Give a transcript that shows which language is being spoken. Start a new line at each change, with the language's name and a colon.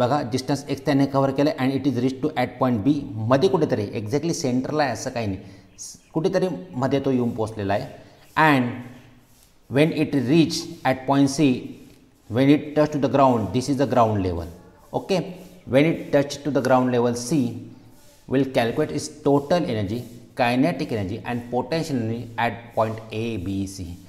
English: बघा distance x
Marathi: त्याने cover केलं
English: and it is reached to at point B.
Marathi: मध्ये कुठेतरी एक्झॅक्टली सेंटरला आहे असं काही नाही, कुठेतरी मध्ये तो येऊन पोहोचलेला आहे.
English: and when it reach at point C, when it touch to the ground, this is the ground level. Okay, when it touch to the ground level C, will calculate its total energy, kinetic energy and potential energy at point A, B, C.